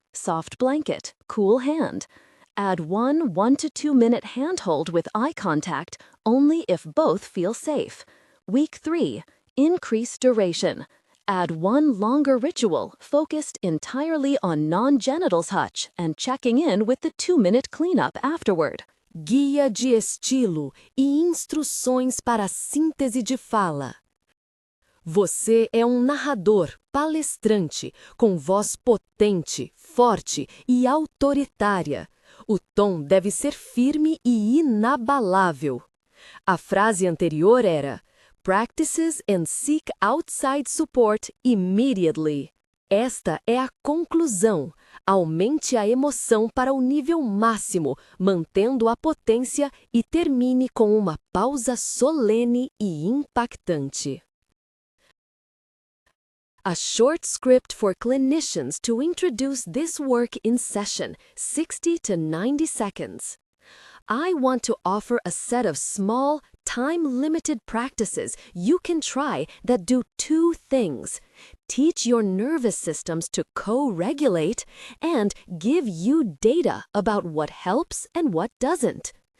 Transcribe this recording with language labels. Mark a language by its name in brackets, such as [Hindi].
[English] Soft blanket, cool hand. Add 1 to 2 minute handhold with eye contact only if both feel safe. Week 3. Increase duration. Add 1 longer ritual focused entirely on non-genital touch and checking in with the 2-minute cleanup afterward. [Portuguese] Guia de estilo e instruções para síntese de fala. Você é um narrador, palestrante, com voz potente, forte e autoritária. O tom deve ser firme e inabalável. A frase anterior era [English] "Practices and seek outside support immediately". [Portuguese] Esta é a conclusão. Aumente a emoção para o nível máximo, mantendo a potência e termine com uma pausa solene e impactante. [English] A short script for clinicians to introduce this work in session, 60 to 90 seconds. I want to offer a set of small, time-limited practices you can try that do 2 things: teach your nervous systems to co-regulate and give you data about what helps and what doesn't.